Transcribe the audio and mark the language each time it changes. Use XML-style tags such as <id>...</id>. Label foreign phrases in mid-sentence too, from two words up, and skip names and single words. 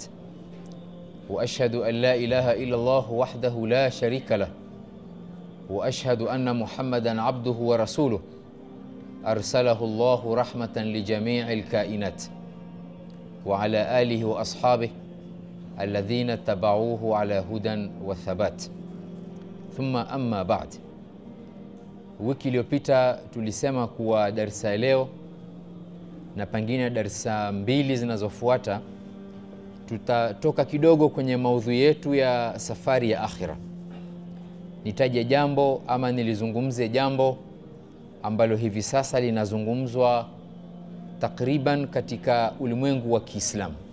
<ar>وأشهد أن لا إله إلا الله وحده لا شريك له، وأشهد أن محمدًا عبده ورسوله أرسله الله رحمة لجميع الكائنات، وعلى آله وأصحابه الذين اتبعوه على هدى وثبات. ثم أما بعد.</ar> <sw>Wiki iliyopita tulisema kuwa darasa leo na pengine darasa mbili zinazofuata tutatoka kidogo kwenye maudhui yetu ya safari ya akhira. Nitaje jambo ama nilizungumze jambo ambalo hivi sasa linazungumzwa takriban katika ulimwengu wa Kiislamu.</sw>